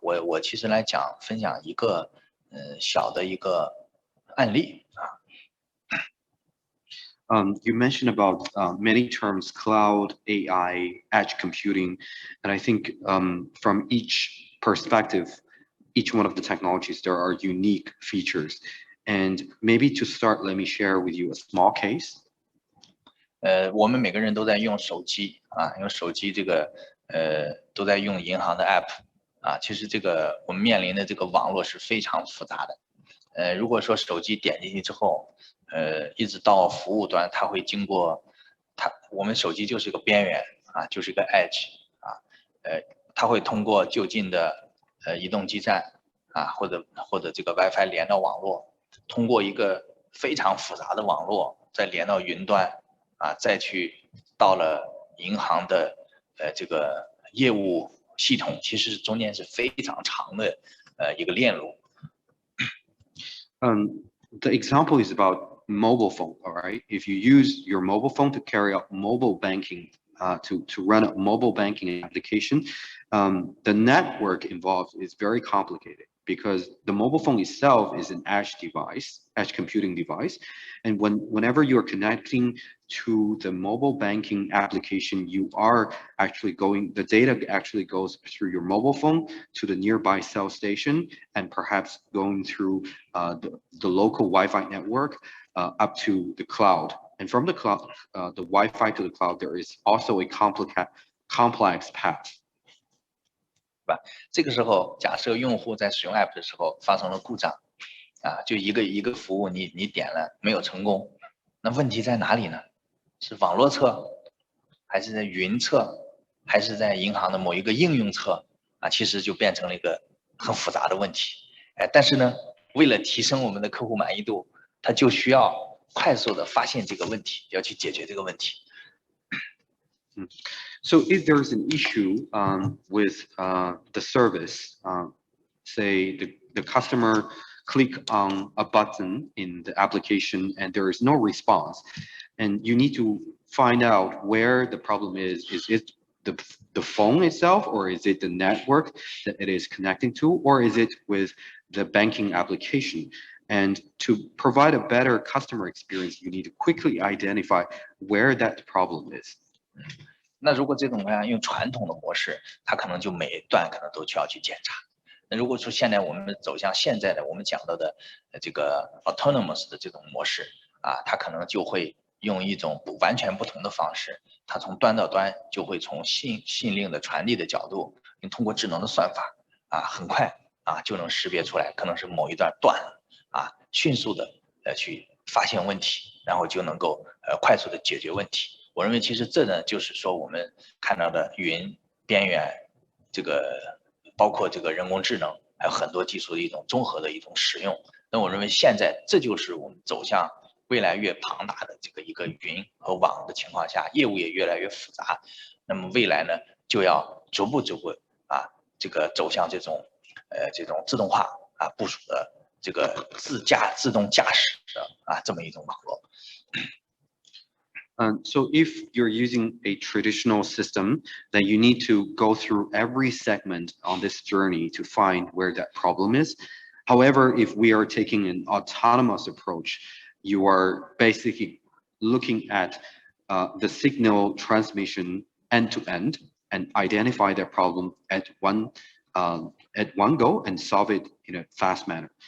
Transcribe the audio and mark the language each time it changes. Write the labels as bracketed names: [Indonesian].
[Chinese] 我其实分享一个小的一个案例啊。 [English] You mentioned about many terms, cloud, AI, edge computing, and I think from each perspective, each one of the technologies, there are unique features. And maybe to start, let me share with you a small case. [Chinese] 我们每个人都在用手机啊，用手机这个都在用银行的 app 啊。其实这个我们面临的这个网络是非常复杂的。如果说手机点进去之后，一直到服务端，它会经过我们手机就是一个边缘啊，就是一个 edge 啊，它会通过就近的移动基站啊，或者这个 WiFi 连到网络，通过一个非常复杂的网络再连到云端啊，再去到了银行的这个业务系统，其实中间是非常长的一个链路。 [English] The example is about mobile phone, all right? If you use your mobile phone to carry out mobile banking, to run a mobile banking application, the network involved is very complicated. because the mobile phone itself is an edge device, edge computing device. And whenever you're connecting to the mobile banking application, you are actually the data actually goes through your mobile phone to the nearby cell station, and perhaps going through the local Wi-Fi network up to the cloud. And from the cloud, the Wi-Fi to the cloud, there is also a complex path. [Chinese] 这个时候，假设用户在使用 app 的时候发生了故障，就一个服务你点了没有成功，那问题在哪里呢？是网络侧，还是在云侧，还是在银行的某一个应用侧？其实就变成了一个很复杂的问题。但是呢，为了提升我们的客户满意度，它就需要快速的发现这个问题，要去解决这个问题。 [English] So if there's an issue with the service, say the customer click on a button in the application and there is no response, and you need to find out where the problem is. Is it the phone itself, or is it the network that it is connecting to, or is it with the banking application? And to provide a better customer experience, you need to quickly identify where that problem is. [Chinese] 那如果这种情况用传统的模式，它可能就每一段可能都需要去检查。那如果说现在我们走向现在的我们讲到的这个 autonomous 的这种模式它可能就会用一种完全不同的方式，它从端到端就会从信令的传递的角度，通过智能的算法很快就能识别出来，可能是某一段断了迅速的去发现问题，然后就能够快速的解决问题。我认为其实这呢，就是说我们看到的云边缘，这个包括这个人工智能，还有很多技术的一种综合的一种使用。那我认为现在这就是我们走向未来越庞大的这个一个云和网的情况下，业务也越来越复杂。那么未来呢，就要逐步这个走向这种自动化部署的这个自动驾驶的这么一种网络。 [English] So if you're using a traditional system, then you need to go through every segment on this journey to find where that problem is. However, if we are taking an autonomous approach, you are basically looking at the signal transmission end to end and identify that problem at one go and solve it in a fast manner.